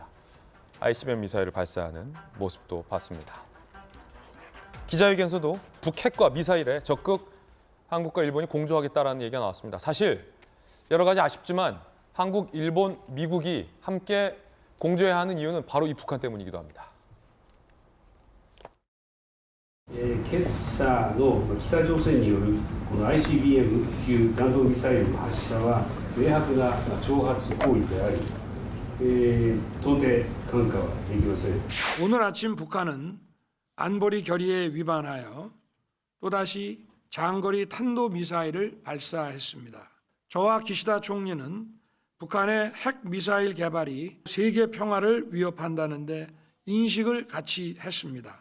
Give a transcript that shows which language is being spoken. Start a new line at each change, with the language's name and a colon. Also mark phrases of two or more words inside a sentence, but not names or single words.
Korean: ICBM 미사일을 발사하는 모습도 봤습니다. 기자회견에서도 북핵과 미사일에 적극 한국과 일본이 공조하겠다라는 얘기가 나왔습니다. 사실 여러 가지 아쉽지만 한국, 일본, 미국이 함께 공조해야 하는 이유는 바로 이 북한 때문이기도 합니다.
Japanese: 今朝の北朝鮮によるこの ICBM 級弾道ミサイルの発射は明白な挑発行為であり、到底看過はできません。
Korean: 오늘 아침 북한은 안보리 결의에 위반하여 또다시 장거리 탄도미사일을 발사했습니다. 저와 기시다 총리는 북한의 핵미사일 개발이 세계 평화를 위협한다는 데 인식을 같이 했습니다.